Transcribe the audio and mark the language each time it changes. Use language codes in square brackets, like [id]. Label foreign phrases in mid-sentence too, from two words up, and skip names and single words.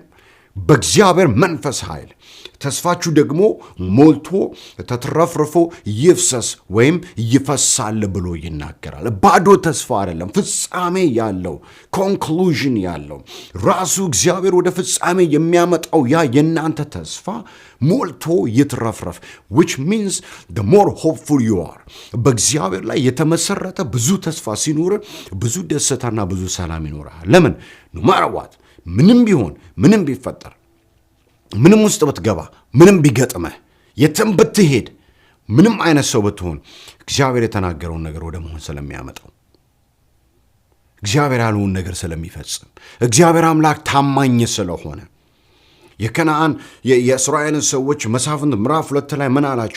[am] በእግዚአብሔር መንፈስ ኃይል ተስፋችሁ ደግሞ ሞልቶ ተትረፍርፎ ይፍሰስ ወይም ይፈሳል ብሎ ይናገራል። ባዶ ተስፋ አይደለም፣ ፍጻሜ ያለው ኮንክሉዥን ያለው ራሱ እግዚአብሔር ወደ ፍጻሜ የሚያመጣው ያ የእናንተ ተስፋ ሞልቶ ይትረፍረፍ [en] which means the more hopeful you are [am] በእግዚአብሔር ላይ የተመሰረተ ብዙ ተስፋ ሲኖር ብዙ ደስታና ብዙ ሰላም ይኖራል። ለምን? [en] no matter what [am] ምንም ቢሆን ምንም ቢፈጠር ምንም ውስጥ ብትገባ ምንም ቢገጥመህ የትም ብትሄድ ምንም አይነት ሰው ብትሆን እግዚአብሔር የተናገረውን ነገር ወደ መሆን ስለሚያመጣው እግዚአብሔር ያለውን ነገር ስለሚፈጽም እግዚአብሔር አምላክ ታማኝ ስለሆነ የከነዓን የእስራኤልን ሰዎች መሳፍንት ምዕራፍ 2 ላይ ምን አላቸው?